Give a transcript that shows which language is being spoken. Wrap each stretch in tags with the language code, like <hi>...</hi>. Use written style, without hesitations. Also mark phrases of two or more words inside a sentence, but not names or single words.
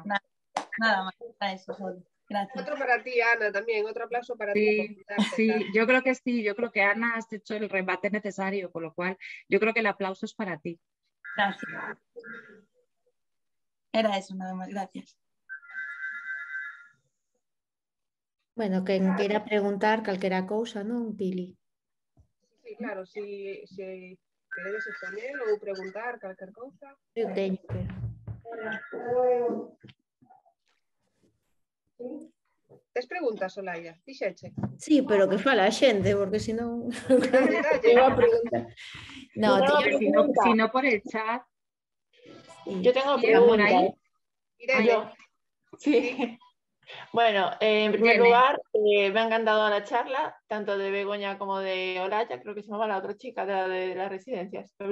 <es>Nada más, para eso solo. Gracias. Otro para ti, Ana, también. Otro aplauso para ti. Sí, yo creo que sí. Yo creo que Ana has hecho el rebate necesario, con lo cual yo creo que el aplauso es para ti. Gracias. Era eso, nada más. Gracias. Bueno,</es> <gl>quen queira preguntar calquera cousa, non, Pili? Sí, claro, si queredes exponer ou preguntar calquer cousa. Eu teño, pero... Tes preguntas, Olaya? Dixeche. Sí, pero que fala a xente, porque senón... Dalle. Eu a preguntar. No,</gl> <es>si no por el chat. Yo tengo pregunta. preguntas. Irene. Sí. Bueno, en primer Irene. lugar, me ha encantado la charla, tanto de Begoña como de Olaya, creo que se llamaba la otra chica de las residencias.</es>